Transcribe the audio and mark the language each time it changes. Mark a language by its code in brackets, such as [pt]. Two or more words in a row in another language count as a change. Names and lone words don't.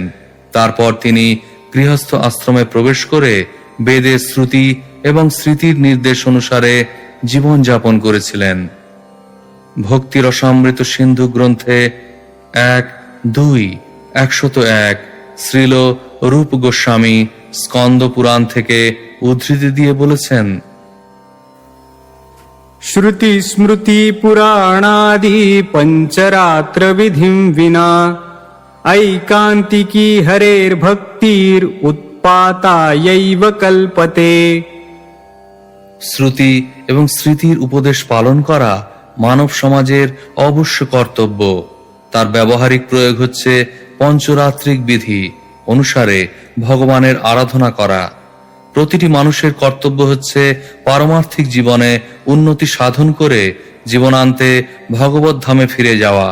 [bn] তারপর তিনি গৃহস্থ আশ্রমে প্রবেশ করে বেদের শ্রুতি এবং স্মৃতির নির্দেশ অনুসারে জীবন যাপন করেছিলেন। ভক্তি রসামৃত সিন্ধু গ্রন্থে 1-2-101 শ্রীল রূপ গোস্বামী স্কন্দ পুরাণ থেকে উদ্ধৃতি দিয়ে বলেছেন, [sa] श्रुति स्मृति पुराणादि पंचरात्र विधिं विना ऐकान्तिकी हरेर्भक्तिर् उत्पातायैव कल्पते। [bn] শ্রুতি এবং স্মৃতির উপদেশ পালন করা মানব সমাজের অবশ্য কর্তব্য। তার ব্যবহারিক প্রয়োগ হচ্ছে পঞ্চরাত্রিক বিধি অনুসারে ভগবানের আরাধনা করা। প্রতিটি মানুষের কর্তব্য হচ্ছে পারমার্থিক জীবনে উন্নতি সাধন করে জীবনান্তে ভগবত ধামে ফিরে যাওয়া।